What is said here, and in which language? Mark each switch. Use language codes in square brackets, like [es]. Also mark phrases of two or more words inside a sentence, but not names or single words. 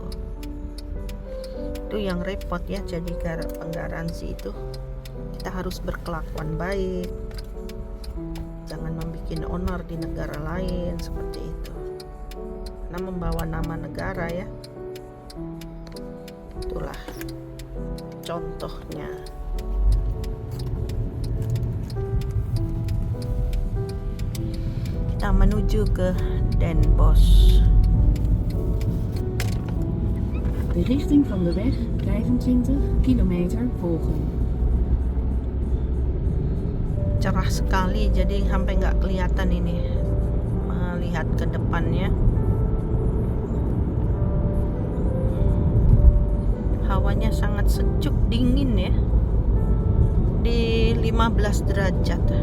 [id] Itu yang repot ya, jadi penggaransi itu kita harus berkelakuan baik, jangan membuat onar di negara lain seperti itu, karena membawa nama negara ya. Itulah contohnya. Kita menuju ke Den Bosch. [nl] De richting van de weg 25 kilometer volgen. [id] Cerah sekali, jadi sampai nggak kelihatan ini melihat ke depannya. Hawanya sangat sejuk, dingin ya, di 15 derajat.